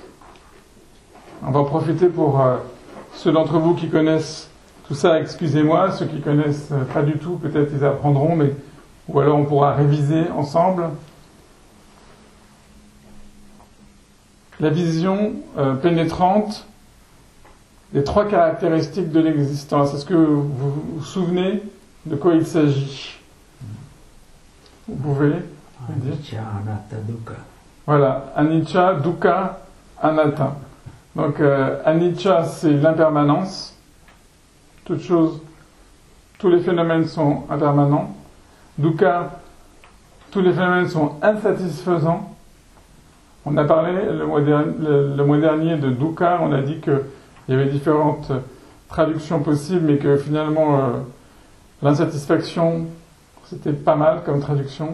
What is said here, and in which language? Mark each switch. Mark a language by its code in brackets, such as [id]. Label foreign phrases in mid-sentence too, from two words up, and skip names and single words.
[fr] On va en profiter pour ceux d'entre vous qui connaissent tout ça, excusez-moi, ceux qui connaissent pas du tout, peut-être ils apprendront, mais ou alors on pourra réviser ensemble. La vision pénétrante des trois caractéristiques de l'existence. Est-ce que vous vous souvenez de quoi il s'agit ? Vous pouvez dire ? [pi] Anicca, anatta, dukkha. Voilà, anicca, dukkha, anatta. [fr] Donc anicca, c'est l'impermanence. Toute chose, tous les phénomènes sont impermanents. Dukkha, tous les phénomènes sont insatisfaisants. On a parlé le mois dernier de dukkha, on a dit qu'il y avait différentes traductions possibles, mais que finalement l'insatisfaction, c'était pas mal comme traduction.